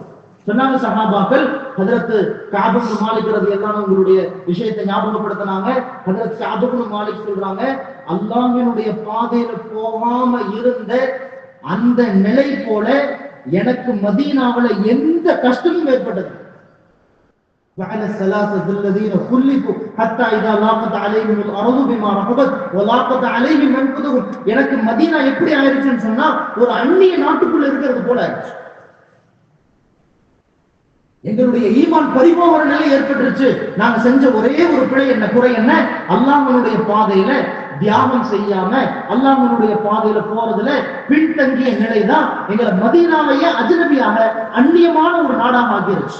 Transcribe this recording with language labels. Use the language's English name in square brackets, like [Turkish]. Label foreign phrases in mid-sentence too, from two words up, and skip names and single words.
[Tamil] சொன்னாங்க சஹாபாக்கள், ஹஜ்ரத் கஅப் இப்னு மாலிக் [Arabic] رضي الله عنه [Tamil] விஷயத்தை ஞாபகப்படுத்தினாங்க. ஹஜ்ரத் கஅப் இப்னு மாலிக் சொல்றாங்க, அல்லாஹ்வினுடைய பாதையில போகாம இருந்த அந்த நிலை போல எனக்கு மதீனாவுல எந்த கஷ்டமும் ஏற்பட்டது. [Arabic] وعلى الثلاثه الذين خلفوا حتى اذا لاقت عليهم الارض بما رحبت ولاقت عليهم انفسهم, [Tamil] எனக்கு மதீனா எப்படி ஆயிருச்சுன்னு சொன்னா ஒரு அந்நிய நாட்டுக்குள்ள இருக்கிறது போல ஆயிடுச்சு. எங்களுடைய ஈமான் பரிபூரண நிலை ஏற்பட்டுருச்சு. நாங்க செஞ்ச ஒரே ஒரு பிழை என்ன, குறை என்ன, அல்லாஹ்வுடைய பாதையில தியாகம் செய்யாம அல்லாஹ்வுடைய பாதையில போறதுல பின்தங்கிய நிலைதான் எங்களை மதீனாவையே அஜ்னபியாக அந்நியமான ஒரு நாடாக ஆக்கிருச்சு.